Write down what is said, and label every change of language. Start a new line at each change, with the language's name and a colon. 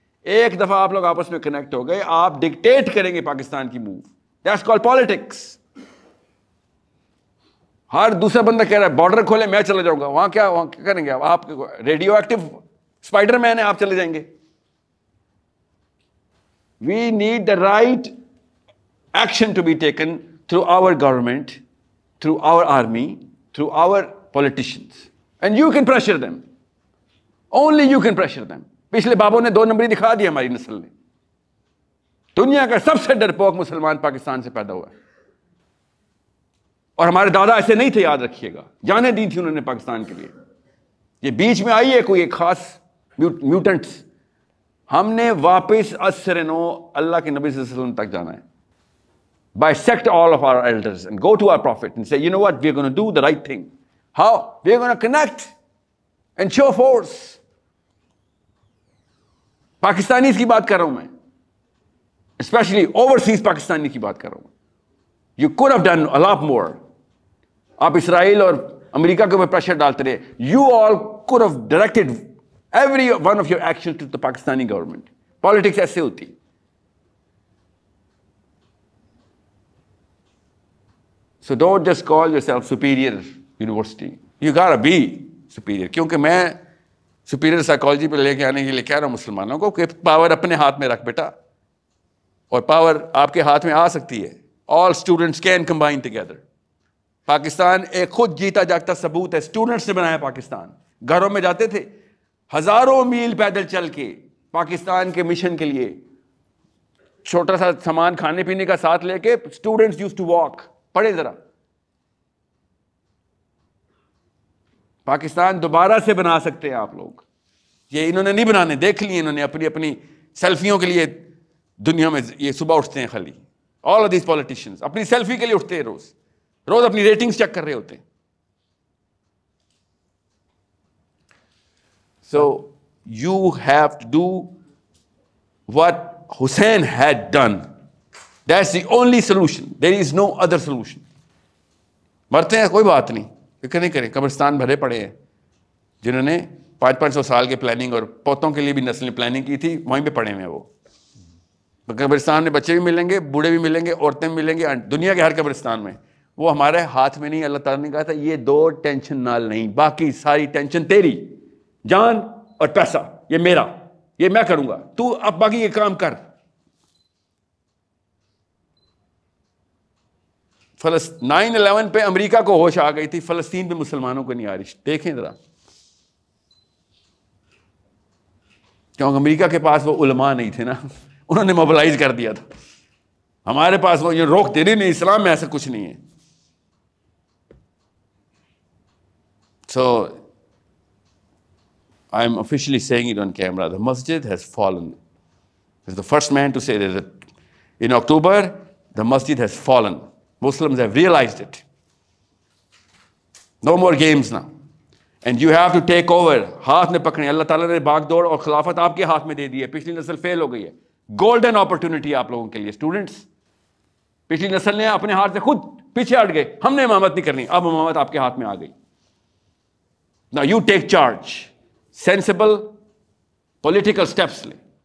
Urdu: ایک دفعہ آپ لوگ آپس میں کنیکٹ ہو گئے, آپ ڈکٹیٹ کریں گے پاکستان کی موو.
English: That's called politics.
Urdu: ہر دوسرا بندہ کہہ رہا ہے بارڈر کھولے, میں چلا جاؤں گا. وہاں کیا کریں گے آپ؟ ریڈیو ایکٹیو اسپائڈر مین ہے, آپ چلے جائیں گے.
English: We need the right action to be taken through our government, through our army, through our politicians. And you can pressure them. Only you can pressure them.
Urdu: پچھلے بابوں نے 2 نمبری دکھا دی ہماری نسل نے. دنیا کا سب سے ڈرپوک مسلمان پاکستان سے پیدا ہوا ہے. اور ہمارے دادا ایسے نہیں تھے, یاد رکھیے گا. جانیں دی تھی انہوں نے پاکستان کے لیے. یہ بیچ میں آئی ہے کوئی ایک خاص میوٹنٹس. ہم نے واپس اسر نو اللہ کے نبی صلی اللہ علیہ وسلم تک جانا ہے.
English: Bisect all of our elders and go to our prophet and say, you know what, we're going to do the right thing. How? We're going to connect and show force.
Urdu: Pakistanis کی بات کر رہا ہوں میں, especially overseas Pakistani کی بات کر رہا ہوں.
English: You could have done a lot more.
Urdu: آپ اسرائیل اور امریکہ کے اوپر پریشر ڈالتے رہے.
English: You all could have directed every one of your actions to the Pakistani government.
Urdu: Politics ایسے ہوتی.
English: So don't just call yourself superior university. You gotta be superior.
Urdu: کیونکہ میں
English: superior psychology
Urdu: پہ لے کے آنے کے لیے کہہ رہا ہوں مسلمانوں کو کہ پاور اپنے ہاتھ میں رکھ بیٹا, اور پاور آپ کے ہاتھ میں آ سکتی ہے.
English: All students can combine together.
Urdu: Pakistan ایک خود جیتا جاگتا ثبوت ہے. اسٹوڈنٹس نے بنایا پاکستان. گھروں میں جاتے تھے ہزاروں میل پیدل چل کے پاکستان کے مشن کے لیے, چھوٹا سا سامان کھانے پینے کا ساتھ لے کے.
English: Students use to walk.
Urdu: پڑھے ذرا, پاکستان دوبارہ سے بنا سکتے ہیں آپ لوگ. یہ انہوں نے نہیں بنانے, دیکھ لیے انہوں نے اپنی سیلفیوں کے لیے دنیا میں. یہ صبح اٹھتے ہیں خالی,
English: all of these politicians
Urdu: اپنی سیلفی کے لیے اٹھتے ہیں, روز اپنی ریٹنگز چیک کر رہے ہوتے ہیں.
English: So you have to do what Hussein had done. That's the only solution. There is no other solution.
Urdu: مرتے ہیں کوئی بات نہیں, فکر نہیں کریں. قبرستان بھرے پڑے ہیں جنہوں نے 500 سال کے پلاننگ اور پوتوں کے لیے بھی نسل پلاننگ کی تھی, وہیں پہ پڑے ہوئے ہیں وہ. قبرستان میں بچے بھی ملیں گے, بوڑھے بھی ملیں گے, عورتیں بھی ملیں گے, دنیا کے ہر قبرستان میں. وہ ہمارے ہاتھ میں نہیں. اللہ تعالیٰ نے کہا تھا یہ 2 ٹینشن نال نہیں, باقی ساری ٹینشن تیری. جان اور پیسہ یہ میرا, یہ میں کروں گا, تو اب باقی یہ کام کر. 9/11 پہ امریکہ کو ہوش آ گئی تھی, فلسطین پہ مسلمانوں کو نہیں آ رہی. دیکھیں ذرا, کیونکہ امریکہ کے پاس وہ علماء نہیں تھے نا, انہوں نے موبلائز کر دیا تھا. ہمارے پاس وہ یہ روک دے رہی نہیں, اسلام میں ایسا کچھ نہیں ہے.
English: So I'm officially saying it on camera. The masjid has fallen. As the first man to say that in October, the masjid has fallen. Muslims have realized it. No more games now. And you have to take over.
Urdu: ہاتھ میں پکڑیں. اللہ تعالیٰ نے باغ دوڑ اور خلافت آپ کے ہاتھ میں دے دی ہے. پچھلی نسل فیل ہو گئی ہے. گولڈن اپرچونٹی آپ لوگوں کے لیے. اسٹوڈنٹس, پچھلی نسل نے اپنے ہاتھ سے خود پیچھے ہٹ گئے, ہم نے امامت نہیں کرنی. اب امامت آپ کے ہاتھ میں آ گئی.
English: Now you take charge, sensible political steps
Urdu: لیں.